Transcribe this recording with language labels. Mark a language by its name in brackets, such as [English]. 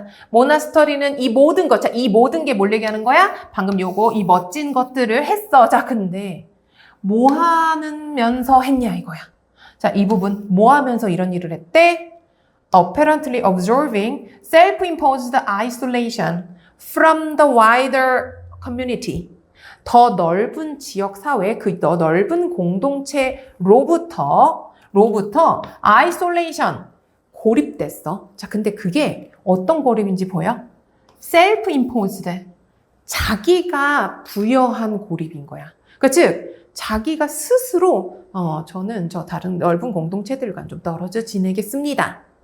[Korean] 모나스터리는 이 모든 것, 자, 이 모든 게 뭘 얘기하는 거야? 방금 요거 이 멋진 것들을 했어. 자, 근데 뭐 하면서 했냐 이거야. 자, 이 부분 뭐 하면서 이런 일을 했대? [English] Apparently observing self-imposed isolation from the wider community. [Korean] 더 넓은 지역 사회, 그 더 넓은 공동체로부터 isolation, 고립됐어. 자, 근데 그게 어떤 고립인지 보여? self-imposed. 자기가 부여한 고립인 거야. 그러니까 즉, 자기가 스스로, 저는 저 다른 넓은 공동체들과 좀 떨어져 지내겠습니다.